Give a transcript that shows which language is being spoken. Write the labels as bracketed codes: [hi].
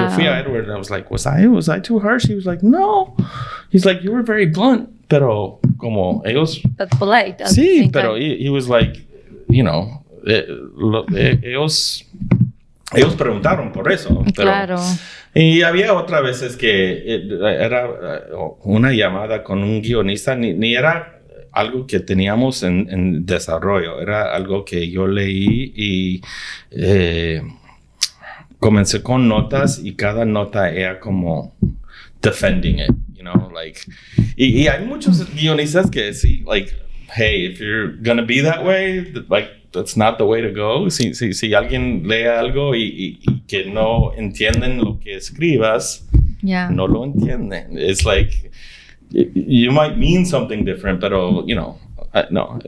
[en] Yo fui a Edward and I was like, was I too harsh? He was like, no. He's like, you were very blunt. [es] Pero como ellos... [en] But polite. [es] Sí, pero [en] he was like, you know, [es] ellos preguntaron por eso. Pero, claro. Y había otras veces que era una llamada con un guionista, ni era algo que teníamos en desarrollo, era algo que yo leí y comencé con notas y cada nota era como [en] defending it, you know, like, [es] y hay muchos guionistas que sí, [en] like, hey, if you're gonna be that way, like, that's not the way to go. [es] Si alguien lee algo y que no entienden lo que escribas, no lo entienden. [en] It's like, you might mean something different, [es] pero, [en] you know, no.